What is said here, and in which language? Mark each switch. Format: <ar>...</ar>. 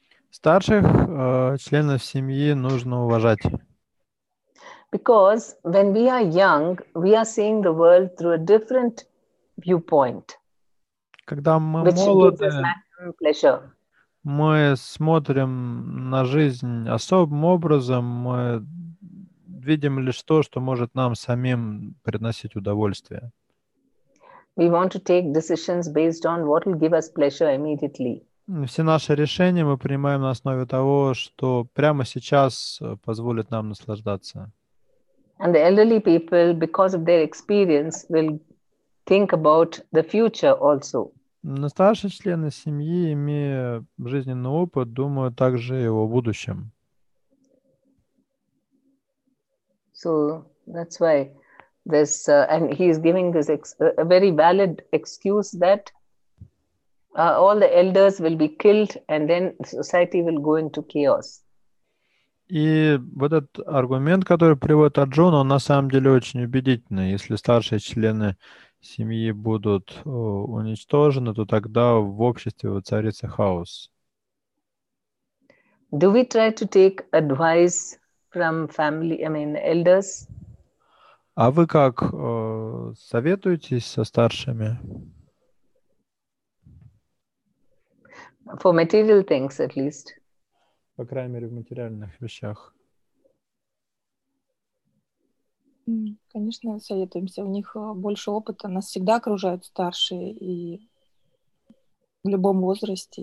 <ru>Старших членов семьи нужно уважать.</ru> <en>Because when we are young, we are seeing the world through a different viewpoint.</en> <ru>Когда мы</ru> <en>Which</en> <ru>молоды,</ru> <en>gives us maximum pleasure.</en> <ru>мы смотрим на жизнь особым образом, мы видим лишь то, что может нам самим приносить удовольствие.</ru> <en>We want to take decisions based on what will give us pleasure immediately.</en> <ru>Все наши решения мы принимаем на основе того, что прямо сейчас позволит нам наслаждаться.</ru> <en>And the elderly people, because of their experience, will think about the future also.</en> <ru>Но старшие члены семьи, имея жизненный опыт, думают также и о будущем.</ru> <en>So that's why this, and he is giving this a very valid excuse that all the elders will be killed and then society will go into chaos.</en> <ru>И вот этот аргумент, который приводит Арджуна, он на самом деле очень убедительный. Если старшие члены семьи будут уничтожены, то тогда в обществе воцарится хаос.</ru> <en>Do we try to take advice from family, elders?</en> <ru>А вы как советуетесь со старшими?</ru> <en>For material things, at least.</en> <ru>По крайней мере, в материальных вещах. Конечно, советуемся. У них больше опыта. Нас всегда окружают старшие и в любом возрасте.</ru>